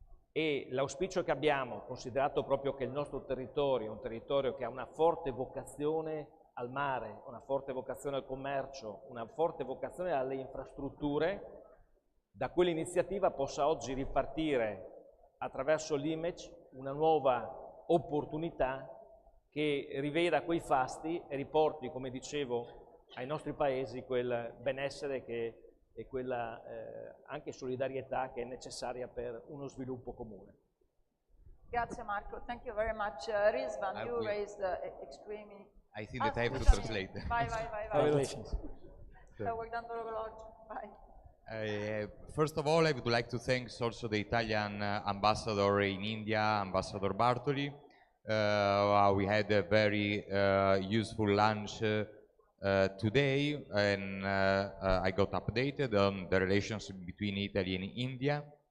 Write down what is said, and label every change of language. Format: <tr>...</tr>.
<it>e l'auspicio che abbiamo, considerato proprio che il nostro territorio è un territorio che ha una forte vocazione al mare, una forte vocazione al commercio, una forte vocazione alle infrastrutture, da quell'iniziativa possa oggi ripartire attraverso l'image una nuova opportunità che riveda quei fasti e riporti, come dicevo, ai nostri paesi quel benessere e quella anche solidarietà che è necessaria per uno sviluppo comune. Grazie</it> <en>Marco, thank you very much. Rizvan, you raised extremely... I think that I have to</en> <it>scusami.</it> <en>translate.</en> <it>Vai.</it> <en>Congratulations.</en> <it>Stavo guardando l'orologio, vai.</it> <en>First of all, I would like to thank also the Italian ambassador in India, Ambassador Bartoli. We had a very useful lunch today, and I got updated on the relationship between Italy and India.</en>